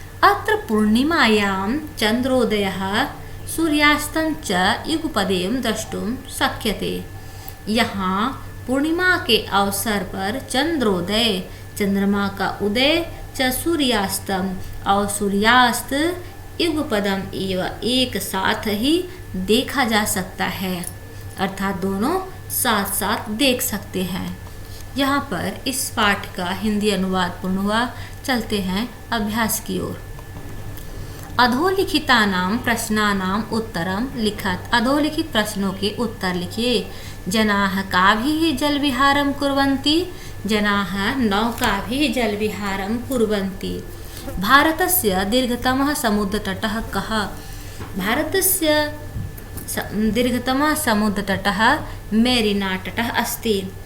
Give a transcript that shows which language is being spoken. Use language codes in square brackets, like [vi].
[sa] अत्र पूर्णिमायां चंद्रोदयः सूर्यास्तं च युगपदेन द्रष्टुं शक्यते। [hi] यहाँ पूर्णिमा के अवसर पर चंद्रोदय चंद्रमा का उदय च सूर्यास्तम और सूर्यास्त युगपदम एवं एक साथ ही देखा जा सकता है। अर्थात दोनों साथ साथ देख सकते हैं। यहाँ पर इस पाठ का हिंदी अनुवाद पूर्ण हुआ। चलते हैं अभ्यास की ओर। [sa] अधोलिखितानां प्रश्नानां उत्तरं लिखत। [hi] अधोलिखित प्रश्नों के उत्तर लिखिए। [sa] जनाः काभिः जलविहारं कुर्वन्ति। जनाः नौकाभिः जलविहारं कुर्वन्ति। भारतस्य दीर्घतमः समुद्रतटः कः? भारतस्य दीर्घतमः समुद्रतटः मेरिनातटः अस्ति।